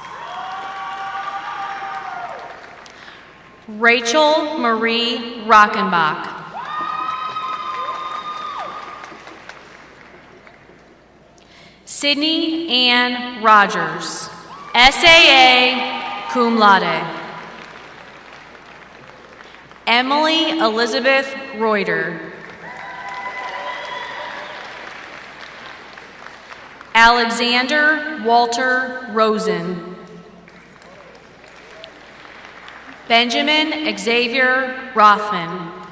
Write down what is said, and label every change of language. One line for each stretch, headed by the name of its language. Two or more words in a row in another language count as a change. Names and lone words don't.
English: Rachel Marie Rockenbach. Sydney Ann Rogers, SAA
Latin: cum laude.
English: Emily Elizabeth Reuter. Alexander Walter Rosen. Benjamin Xavier Rothman.